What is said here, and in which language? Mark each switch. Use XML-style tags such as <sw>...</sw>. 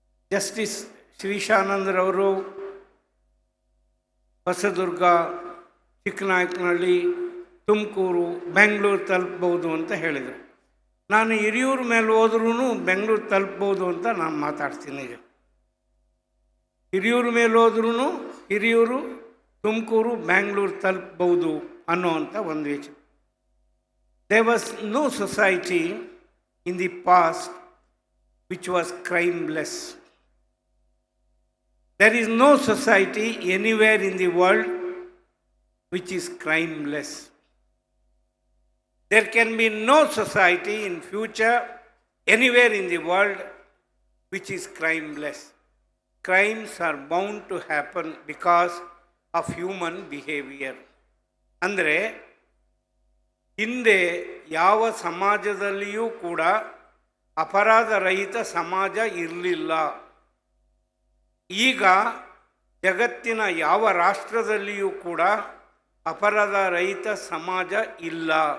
<kn>Justice ಶ್ರೀಶಾನಂದರವರು Hosadurga, Chiknayakanahalli, Tumakuru, Bengaluru ತಲುಪ್ಬೋದು ಅಂತ ಹೇಳಿದರು. ನಾನು ಹಿರಿಯೂರ ಮೇಲೆ ಹೋದ್ರೂ ಬೆಂಗಳೂರು ತಲುಪ್ಬೋದು ಅಂತ ನಾನು ಮಾತಾಡ್ತೀನಿ. ಈಗ ಹಿರಿಯೂರ ಮೇಲೆ ಹೋದ್ರೂ ಹಿರಿಯೂರು, ತುಮಕೂರು, ಬೆಂಗಳೂರು ತಲುಪ್ಬೋದು ಅನ್ನೋವಂಥ ಒಂದು ವಿಚಾರ.</kn> <en>There was no society in the past which was crimeless. There is no society anywhere in the world which is crimeless. There can be no society in future anywhere in the world which is crimeless. Crimes are bound to happen because of human behavior.</en> <kn>ಅಂದರೆ ಹಿಂದೆ ಯಾವ ಸಮಾಜದಲ್ಲಿಯೂ ಕೂಡ ಅಪರಾಧ ರಹಿತ ಸಮಾಜ ಇರಲಿಲ್ಲ. ಈಗ ಜಗತ್ತಿನ ಯಾವ ರಾಷ್ಟ್ರದಲ್ಲಿಯೂ ಕೂಡ ಅಪರಾಧ ರಹಿತ ಸಮಾಜ ಇಲ್ಲ.</kn>